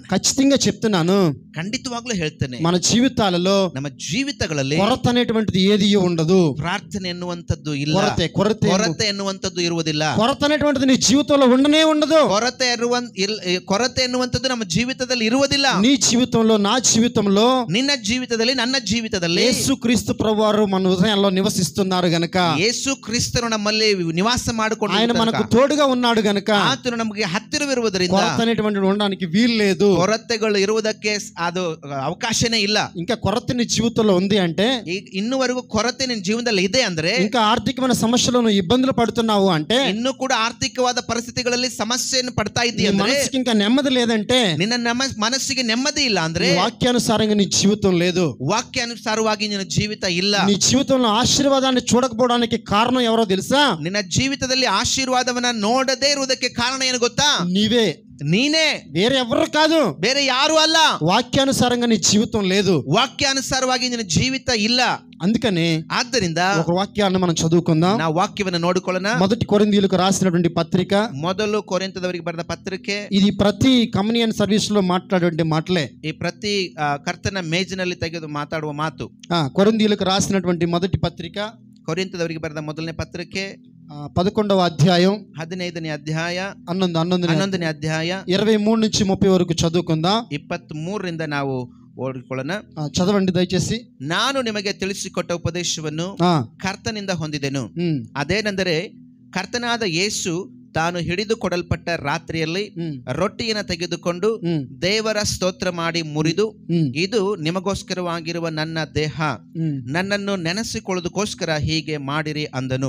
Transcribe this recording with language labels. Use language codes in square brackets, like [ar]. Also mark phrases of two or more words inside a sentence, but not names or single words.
[te] ఖచ్చితంగా చెప్తున్నాను, [kn] ಖಂಡಿತವಾಗ್ಲೂ ಹೇಳ್ತೇನೆ, [te] మన జీవితాలలో [kn] ನಮ್ಮ ಜೀವಿತಗಳಲ್ಲಿ [te] కొరత అనేటువంటిది ఏది ఉండదు. [kn] ಪ್ರಾರ್ಥನೆ ಎನ್ನುವಂಥದ್ದು ಇಲ್ಲ, [te] కొరత [kn] ಎನ್ನುವಂಥದ್ದು ಇರುವುದಿಲ್ಲ. [te] కొరత అనేటువంటిది నీ జీవితంలో ఉండనే ఉండదు. [kn] ಕೊರತೆ ಎನ್ನುವಂಥದ್ದು ನಮ್ಮ ಜೀವಿತದಲ್ಲಿ ಇರುವುದಿಲ್ಲ. [te] నీ జీవితంలో, నా జీవితంలో, [kn] ನಿನ್ನ ಜೀವಿತದಲ್ಲಿ, ನನ್ನ ಜೀವಿತದಲ್ಲಿ [te] యేసుక్రీస్తు ప్రభువారు మన హృదయంలో నివసిస్తున్నారు గనుక, [kn] ಯೇಸು ಕ್ರಿಸ್ತನು ನಮ್ಮಲ್ಲಿ ನಿವಾಸ ಮಾಡಿಕೊಂಡು [te] ఆయన మనకు తోడుగా ఉన్నాడు గనుక, [kn] ಆತನು ನಮಗೆ ಹತ್ತಿರವಿರುವುದರಿಂದ [te] కొరత అనేటువంటిది ఉండడానికి వీలు లేదు, [kn] ಕೊರತೆಗಳು ಇರುವುದಕ್ಕೆ ಅದು ಅವಕಾಶನೇ ಇಲ್ಲ. [te] ఇంకా కొరత నీ జీవితంలో ఉంది అంటే, [kn] ಇನ್ನುವರೆಗೂ ಕೊರತೆ ನಿನ್ನ ಜೀವನದಲ್ಲಿ ಇದೆ ಅಂದ್ರೆ, [te] ఇంకా ఆర్థికమైన సమస్యలు నువ్వు ఇబ్బందులు పడుతున్నావు అంటే, [kn] ಇನ್ನು ಕೂಡ ಆರ್ಥಿಕವಾದ ಪರಿಸ್ಥಿತಿಗಳಲ್ಲಿ ಸಮಸ್ಯೆಯನ್ನು ಪಡ್ತಾ ಇದ್ದೀಯ ಅಂದ್ರೆ, [te] మనసుకి ఇంకా నెమ్మది లేదంటే, [kn] ನಿನ್ನ ಮನಸ್ಸಿಗೆ ನೆಮ್ಮದಿ ಇಲ್ಲ ಅಂದ್ರೆ, [te] వాక్యానుసారంగా నీ జీవితం లేదు, [kn] ವಾಕ್ಯಾನುಸಾರವಾಗಿ ನಿನ್ನ ಜೀವಿತ ಇಲ್ಲ. [te] నీ జీవితంలో ఆశీర్వాదాన్ని చూడకపోవడానికి కారణం ఎవరో తెలుసా? [kn] ನಿನ್ನ ಜೀವಿತದಲ್ಲಿ ಆಶೀರ್ವಾದವನ್ನ ನೋಡದೇ ಇರುವುದಕ್ಕೆ ಕಾರಣ ಏನು ಗೊತ್ತಾ? ನೀನೇ, [te] వేరే ఎవరు కాదు, [kn] ಬೇರೆ ಯಾರು ಅಲ್ಲ. [te] వాక్యానుసారంగా నీ జీవితం లేదు, [kn] ವಾಕ್ಯಾನುಸಾರವಾಗಿ ನಿನ್ನ ಜೀವಿತ ಇಲ್ಲ. [te] అందుకని [kn] ಆದ್ದರಿಂದ [te] ఒక వాక్యాన్ని మనం చదువుకుందాం. [kn] ನಾವು ವಾಕ್ಯವನ್ನು ನೋಡಿಕೊಳ್ಳೋಣ. [te] మొదటి కొరింథీయులకు రాసినటువంటి పత్రిక, [kn] ಮೊದಲು ಕೊರಿಂಥದವರಿಗೆ ಬರೆದ ಪತ್ರಿಕೆ. [te] ఇది ప్రతి [en] communion service [te] లో మాట్లాడే మాటలే, [kn] ಈ ಪ್ರತಿ ಕರ್ತನ ಮೇಜಿನಲ್ಲಿ ತೆಗೆದು ಮಾತಾಡುವ ಮಾತು. [te] కొరింథీయులకు రాసినటువంటి మొదటి పత్రిక, [kn] ಕೊರಿಂಥದವರಿಗೆ ಬರೆದ ಮೊದಲನೇ ಪತ್ರಿಕೆ [te] 11వ అధ్యాయం, [kn] 15ನೇ ಅಧ್ಯಾಯ, 11ನೇ ಅಧ್ಯಾಯ [te] 23 నుంచి 30 వరకు చదువుకుందాం. [kn] 23ರಿಂದ ನಾವು ಓದಿಕೊಳ್ಳೋಣ. [te] చదవండి దయచేసి. [kn] ನಾನು ನಿಮಗೆ ತಿಳಿಸಿಕೊಟ್ಟ ಉಪದೇಶವನ್ನು ಕರ್ತನಿಂದ ಹೊಂದಿದೆನು. ಅದೇನೆಂದರೆ, ಕರ್ತನಾದ ಯೇಸು ತಾನು ಹಿಡಿದುಕೊಡಲ್ಪಟ್ಟ ರಾತ್ರಿಯಲ್ಲಿ ರೊಟ್ಟಿಯನ್ನು ತೆಗೆದುಕೊಂಡು ದೇವರ ಸ್ತೋತ್ರ ಮಾಡಿ ಮುರಿದು, ಇದು ನಿಮಗೋಸ್ಕರವಾಗಿರುವ ನನ್ನ ದೇಹ, ನನ್ನನ್ನು ನೆನೆಸಿಕೊಳ್ಳೋದಕ್ಕೋಸ್ಕರ ಹೀಗೆ ಮಾಡಿರಿ ಅಂದನು.